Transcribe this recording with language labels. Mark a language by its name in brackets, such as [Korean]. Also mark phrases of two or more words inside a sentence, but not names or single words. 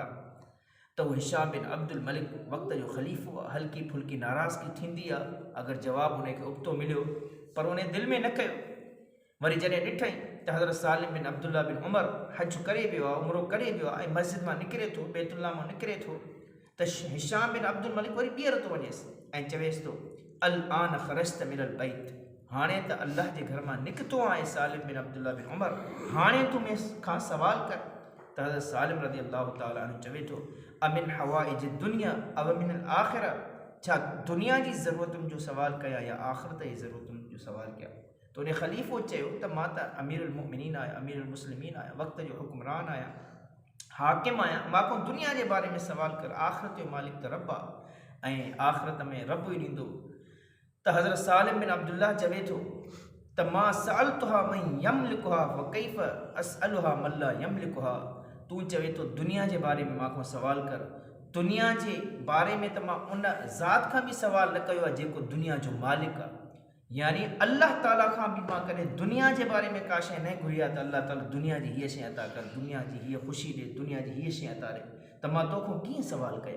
[Sindhi] त उहो हिशाम बिन अब्दुल मलिक वक़्त जो ख़लीफ़ो आहे, हल्की फुल्की नाराज़गी थींदी आहे अगरि जवाबु उनखे उबतो मिलियो, पर उन दिलि में न कयो। वरी जॾहिं ॾिठई त हज़रत सालिम बिन अब्दुल्ला बिन उमर हज करे वियो आहे, उमिरो करे वियो आहे ऐं मस्जिद मां निकिरे थो, बैतुल्लाह मां निकिरे थो, त हिशाम बिन अब्दुल मलिक वरी ॿीहर थो वञेसि ऐं चवेसि थो [Arabic] الآن خرجت من البيت, [Sindhi] हाणे त अल्लाह जे घर मां निकितो आहे सालिम बिन अब्दुल्ला बिन उमर, हाणे तूं खां सवाल कर। त हज़रत सालिम [Arabic] رضي الله تعالى عنه [Sindhi] चवे थो [Arabic] أمن حوائج الدنيا أو من الآخرة, [Sindhi] छा दुनिया जी ज़रूरतुनि जो सवाल कयां या आख़िरत जी ज़रूरतुनि जो सवाल कयां? त उन ख़लीफ़ो चयो त मां त अमीरुल मुमिनीन आहियां, अमीरुल मुस्लिमीन आहियां, वक़्त जो हुक्मरान आहियां, हाकिम आहियां, मां दुनिया जे बारे में सवाल कर, आख़िरत जो मालिक त रब आहे ऐं आख़िरत में रब ई ॾींदो। त हज़रत सालिम बिन अब्दुल्ला चवे थो त मां [Arabic] سألتها من يملكها وكيف أسألها من لا يملكها, [Sindhi] तूं चवे थो दुनिया जे बारे में मां सवाल कर, दुनिया जे बारे में त मां उन ज़ात खां बि सवाल न कयो आहे जेको दुनिया जो मालिक आहे, यानी अल्लाह ताला खां बि मां कॾहिं दुनिया जे बारे में का शइ न घुरी आहे त अल्लाह ताला दुनिया जी हीअ शइ अता कर, दुनिया जी हीअ ख़ुशी ॾे, दुनिया जी हीअ शइ अता ॾे, त मां तोखां कीअं सुवालु कयां।